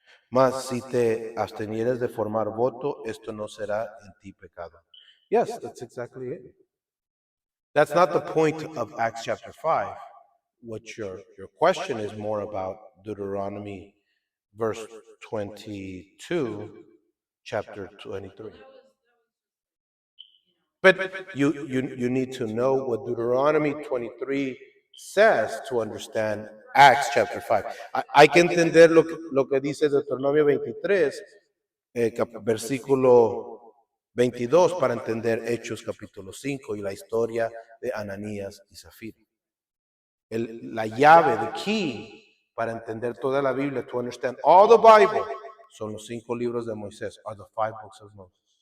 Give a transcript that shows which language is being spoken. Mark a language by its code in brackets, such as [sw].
[es] Mas si te abstenieres de formar voto, esto no será en ti pecado. [en] Yes, that's exactly it. That's not the point of Acts chapter 5. What your question is more about Deuteronomy verse 22, chapter 23. But you need to know what Deuteronomy 23 says to understand Acts chapter 5. [es] Hay que entender lo que dice Deuteronomio 23, versículo 22, para entender Hechos capítulo 5 y la historia de Ananías y Zafira. La llave, [en] the key, [es] para entender toda la Biblia, [en] to understand all the Bible, [es] son los 5 libros de Moisés, [en] are the 5 books of Moses.